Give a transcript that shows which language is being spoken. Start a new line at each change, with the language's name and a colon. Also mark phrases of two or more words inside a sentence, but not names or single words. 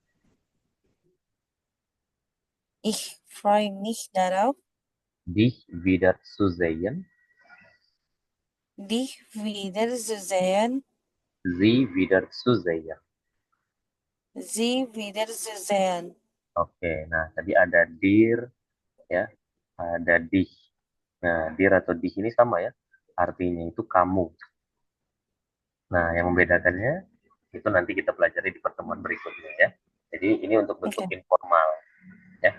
German: Ich freue mich darauf, dich wiederzusehen, dich wiederzusehen, Sie wiederzusehen. sie wiederzusehen.
Indonesian: Oke, nah tadi ada dir, ya, ada dich. Nah, dir atau dich ini sama ya, artinya itu kamu. Nah, yang membedakannya itu nanti kita pelajari di pertemuan berikutnya ya. Jadi ini untuk bentuk
English: Okay.
Indonesian: informal ya.